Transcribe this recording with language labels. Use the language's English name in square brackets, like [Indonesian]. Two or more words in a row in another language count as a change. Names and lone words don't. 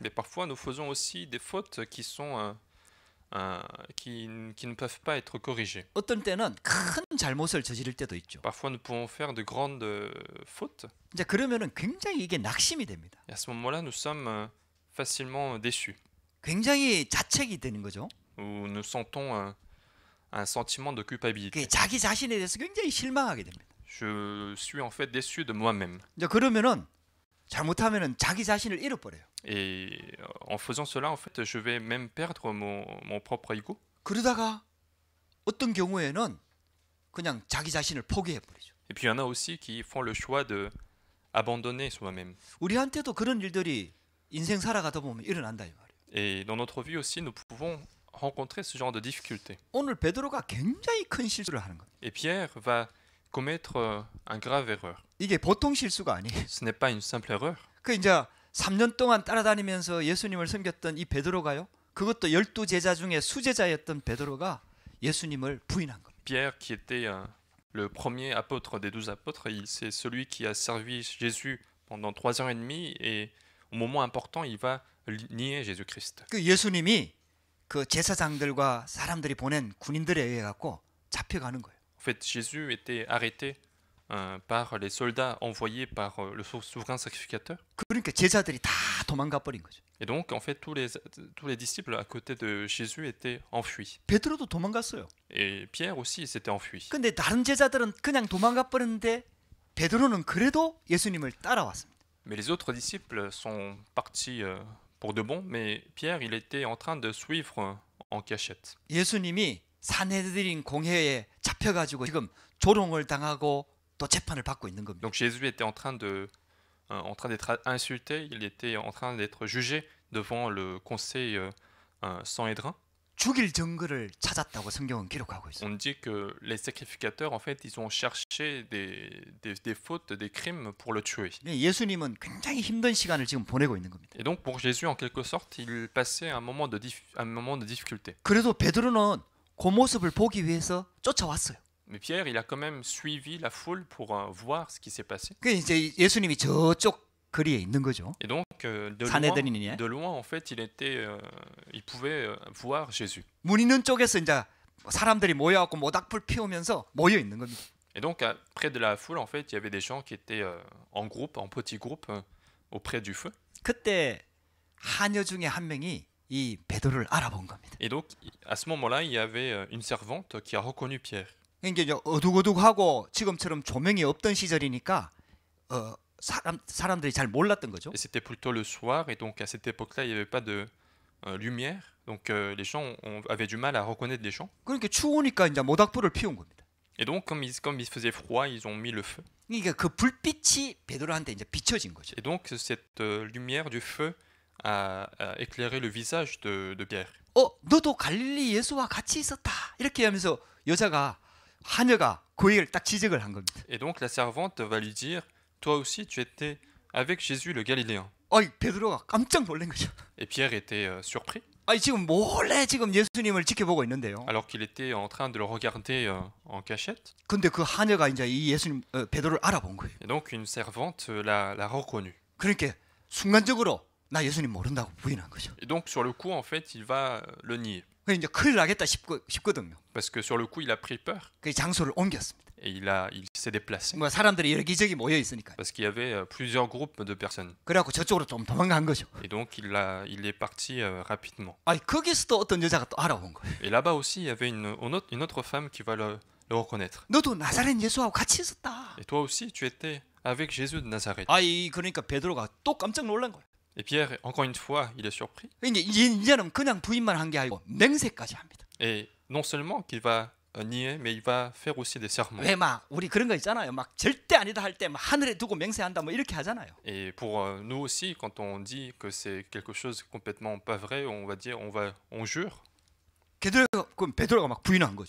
[French] Mais parfois, nous faisons aussi des fautes qui sont qui ne peuvent pas être corrigées. [Korean] 어떤 때는 큰 잘못을 저지를 때도 있죠. [French] Parfois, nous pouvons faire de grandes fautes. [Korean] 이제 그러면은 굉장히 이게 낙심이 됩니다. [French] Et à ce moment-là, nous sommes facilement déçus. [Korean] 굉장히 자책이 되는 거죠. [French] Où nous sentons un sentiment de culpabilité. [Korean] 자기 자신에 대해서 굉장히 실망하게 됩니다. [French] Je suis en fait déçu de moi-même. [Korean] 이제 그러면은 잘못하면은 자기 자신을 잃어버려요. [French] Et en faisant cela, en fait, je vais même perdre mon propre ego. [Korean] 그러다가 어떤 경우에는 그냥 자기 자신을 포기해 버리죠. [French] Et puis il y en a aussi qui font le choix de abandonner soi-même. [Korean] 우리한테도 그런 일들이 인생 살아가다 보면 일어난다 이 말이에요. [French] Et dans notre vie aussi, nous pouvons rencontrer ce genre de difficultés. [Korean] 오늘 베드로가 굉장히 큰 실수를 하는 거예요. [French] Et Pierre va commettre un grave erreur. [Korean] 이게 보통 실수가 아니에요. [French] Ce n'est pas une simple erreur. [Korean] 그 이제 3년 동안 따라다니면서 예수님을 섬겼던 이 베드로가요. 그것도 12제자 중에 수제자였던 베드로가 예수님을 부인한 겁니다. [French] Pierre, qui était le premier apôtre des 12 apôtres, c'est celui qui a servi Jésus pendant 3 ans et demi, et au moment important, il va nier Jésus-Christ. [Korean] 그 예수님이 그 제사장들과 사람들이 보낸 군인들에 의해 갖고 잡혀가는 거예요. [French] En fait, Jésus était arrêté par les soldats envoyés par le souverain sacrificateur. [Korean] 그러니까 제자들이 다 도망가 버린 거죠. [French] Et donc, en fait, tous les disciples à côté de Jésus étaient enfuis. [Korean] 베드로도 도망갔어요. [French] Et Pierre aussi s'était enfui. [Korean] 근데 다른 제자들은 그냥 도망가 버렸는데 베드로는 그래도 예수님을 따라왔습니다. [French] Mais les autres disciples sont partis pour de bon, mais Pierre, il était en train de suivre en cachette. [Korean] 예수님이 산헤드린 공회에 잡혀가지고 지금 조롱을 당하고 또 재판을 받고 있는 겁니다. [French] Donc Jésus était en train d'être insulté, il était en train d'être jugé devant le conseil Sanhédrin. [Korean] 죽일 증거를 찾았다고 성경은 기록하고 있어요. [French] On dit que les sacrificateurs, en fait, ils ont cherché des fautes, des crimes pour le tuer. [Korean] 예수님은 굉장히 힘든 시간을 지금 보내고 있는 겁니다. [French] Et donc pour Jésus, en quelque sorte, il passait un moment de difficulté. [Korean] 그래도 베드로는 그 모습을 보기 위해서 쫓아왔어요. [French] Mais Pierre, il a quand même suivi la foule pour voir ce qui s'est passé. [Korean] 그 이제 예수님이 저쪽 거리에 있는 거죠. [French] Et donc, [Korean] 사내들이니. [French] de loin, en fait, il pouvait voir Jésus. [Korean] 문 있는 쪽에서 이제 사람들이 모여갖고 모닥불 피우면서 모여 있는 겁니다. [French] Et donc, près de la foule, en fait, il y avait des gens qui étaient en groupe, en petits groupes, auprès du feu. [Korean] 그때 하녀 중에 한 명이 이 베드로를 알아본 겁니다. [French] Et donc, à ce moment-là, il y avait une servante qui a reconnu Pierre. [Korean] 이게 이제 어둑어둑하고 지금처럼 조명이 없던 시절이니까 사람들이 잘 몰랐던 거죠. [French] Et c'était plutôt le soir, et donc à cette époque-là, il n'y avait pas de lumière. Donc, les gens avaient du mal à reconnaître les gens. [Korean] 그러니까 추우니까 이제 모닥불을 피운 겁니다. [French] Et donc, comme il faisait froid, ils ont mis le feu. [Korean] 그러니까 그 불빛이 베드로한테 이제 비춰진 거죠. [French] Et donc, cette lumière du feu a éclairé le visage de Pierre. [Korean] 너도 갈릴리 예수와 같이 있었다. 이렇게 하면서 여자가 하녀가 그 얘기를 딱 지적을 한 겁니다. [French] Et donc, la servante va lui dire, toi aussi, tu étais avec Jésus le Galiléen. [Korean] 베드로가 깜짝 놀란 거죠. [French] Et Pierre était surpris. [Korean] 지금 몰래 지금 예수님을 지켜보고 있는데요. [French] Alors qu'il était en train de le regarder en cachette. [Korean] 근데 그 하녀가 이제 이 예수님 베드로를 알아본 거예요. [French] Et donc, une servante l'a reconnu. [Korean] 그러니까 순간적으로 나 예수님 모른다고 부인한 거죠. [French] Et donc, sur le coup, en fait, il va le nier. [Korean] 이제 큰일 나겠다 싶거든요. [French] Parce que sur le coup, il a pris peur. [Korean] 그 장소를 옮겼습니다. [French] Et il s'est déplacé. [Korean] 사람들이 여기저기 모여 있으니까. [French] Parce qu'il y avait plusieurs groupes de personnes. [Korean] 그래갖고 저쪽으로 좀 도망간 거죠. [French] Et donc, il est parti rapidement. [Korean] 거기서도 어떤 여자가 또 알아본 거예요. [French] Et là-bas aussi, il y avait une autre femme qui va le reconnaître. [Korean] 너도 나사렛 예수하고 같이 있었다. [French] Et toi aussi, tu étais avec Jésus de Nazareth. [Korean] 그러니까 베드로가 또 깜짝 놀란 거예요. [French] Et Pierre, encore une fois, il est surpris. [Korean] 이제는 그냥 부인만 한 게 아니고 맹세까지 합니다. [French] Et non seulement qu'il va nier, mais il va faire aussi des serments. [Korean] 왜 우리 그런 거 있잖아요. 절대 아니다 할 때 하늘에 두고 맹세한다 이렇게 하잖아요. [French] Et pour nous aussi, quand on dit que c'est quelque chose complètement pas vrai, on va dire, on jure. [Korean] 베드로가 막 부인한 거죠.